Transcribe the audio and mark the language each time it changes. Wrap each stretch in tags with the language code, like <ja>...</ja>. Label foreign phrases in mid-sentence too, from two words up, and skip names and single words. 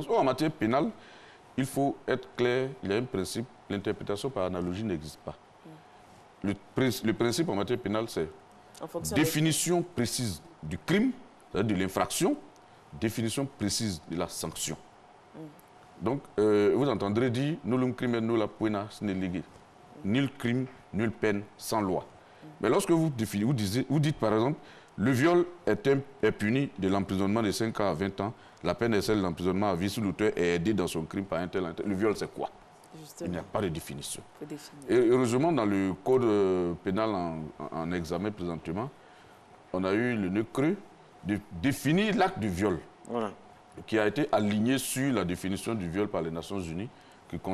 <fr>En matière pénale, il faut être clair, il y a un principe, l'interprétation par analogie n'existe pas. Le principe en matière pénale, c'est définition précise du crime, c'est-à-dire de l'infraction, définition précise de la sanction. Donc, vous entendrez dire «</fr> <la>nullum crimen nulla pena sine lege ».</la> <fr>Nul crime, nulle peine, sans loi. Mais lorsque vous dites par exemple, le viol est puni de l'emprisonnement de 5 ans à 20 ans, la peine est celle de l'emprisonnement à vie si l'auteur est aidé dans son crime par un tel. Le viol, c'est quoi? Justement. Il n'y a pas de définition. Et heureusement, dans le code pénal en examen présentement, on a eu le nœud creux de définir l'acte du viol, qui a été aligné sur la définition du viol par les Nations Unies, qui</fr>